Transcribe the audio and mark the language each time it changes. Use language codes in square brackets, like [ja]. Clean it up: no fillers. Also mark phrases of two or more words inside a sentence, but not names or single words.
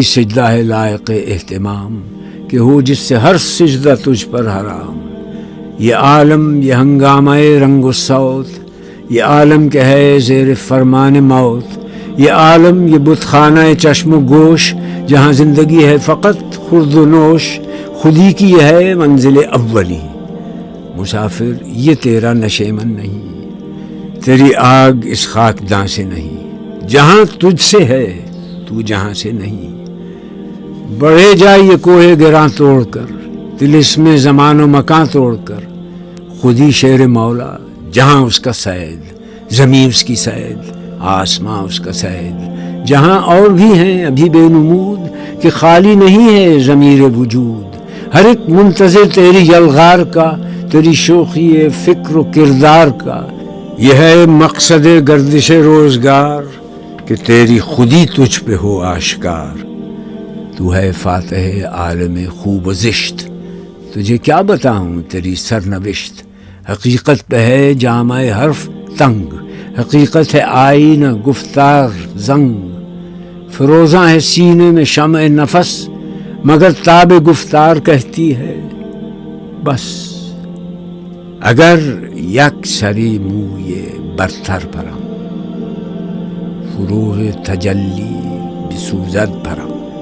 [ur] سجدہ ہے لائق اہتمام کہ ہو جس سے ہر سجدہ تجھ پر حرام، یہ عالم یہ ہنگامہ رنگ و صوت، یہ عالم کہ ہے زیر فرمان موت، یہ عالم یہ بت خانہ چشم و گوش، جہاں زندگی ہے فقط خورد و نوش، خودی کی ہے منزل اولی، مسافر یہ تیرا نشیمن نہیں، تیری آگ اس خاک داں سے نہیں، جہاں تجھ سے ہے تو جہاں سے نہیں، بڑھے جائے یہ کوہ گراں توڑ کر، طلسم زمان و مکان توڑ کر، خودی شیر مولا جہاں اس کا سید، زمین اس کی سید آسماں اس کا سید، جہاں اور بھی ہیں ابھی بے نمود کہ خالی نہیں ہے ضمیر وجود، ہر ایک منتظر تیری یلغار کا، تیری شوخی فکر و کردار کا، یہ ہے مقصد گردش روزگار کہ تیری خودی تجھ پہ ہو آشکار. تو ہے فاتح عالم خوب و زشت، تجھے کیا بتاؤں تیری سرنوشت. حقیقت پہ ہے جامع حرف تنگ، حقیقت ہے آئینہ گفتار زنگ. فروزاں ہے سینے میں شمع نفس، مگر تاب گفتار کہتی ہے بس. [fa] اگر یک سری موی برتر پرم، فروغ تجلی بسوزد پرم.